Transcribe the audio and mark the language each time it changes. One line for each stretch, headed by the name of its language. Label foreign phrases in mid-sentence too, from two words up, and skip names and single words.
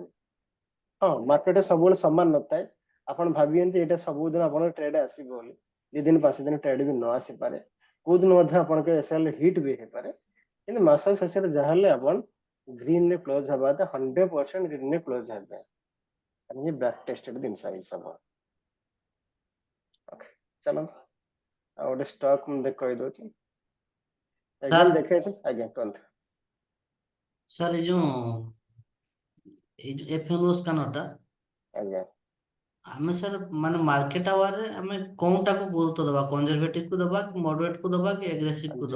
Odia: ହଁ, ମାର୍କେଟରେ ସବୁବେଳେ ସମାନ ନଥାଏ। ଆପଣ ଭାବିବେନି ଯେ ଏଇଟା ସବୁଦିନ ଆପଣଙ୍କ ଟ୍ରେଡ୍ ଆସିବ ବୋଲି, 2 ଦିନ 5 ଦିନ ଟ୍ରେଡ୍ ବି ନ ଆସିପାରେ, କୋଉ ଦିନ ମଧ୍ୟ ଆପଣଙ୍କ
English: SL hit
Odia: ବି ହେଇପାରେ, କିନ୍ତୁ ମାସ ଶେଷରେ ଯାହାହେଲେ ଆପଣ ଗ୍ରୀନରେ କ୍ଲୋଜ ହେବା ତ 100% ଗ୍ରୀନରେ କ୍ଲୋଜ ହେବେ। ये
English: back tested
Odia: ଜିନିଷ ଏଇ ସବୁ। ଓକେ, ଚାଲନ୍ତୁ ଆଉ ଗୋଟେ ଷ୍ଟକ୍ ମୁଁ କହିଦଉଛି। ଏକ୍ସାମ୍ ଦେଖେଇଛି, ଆଜ୍ଞା କୁହନ୍ତୁ। ସାର୍ ଏଇ ଯୋଉ FNO ସ୍କାନରଟା ଆଜ୍ଞା, ଆମେ ସାର୍ ମାନେ ମାର୍କେଟ ଆୱାରରେ ଆମେ କୋଉଟାକୁ ଗୁରୁତ୍ୱ ଦେବା, କନଜରଭେଟିଭ କୁ ଦେବା କି ମଡରେଟ କୁ ଦେବା କି ଏଗ୍ରେସିଭ କୁ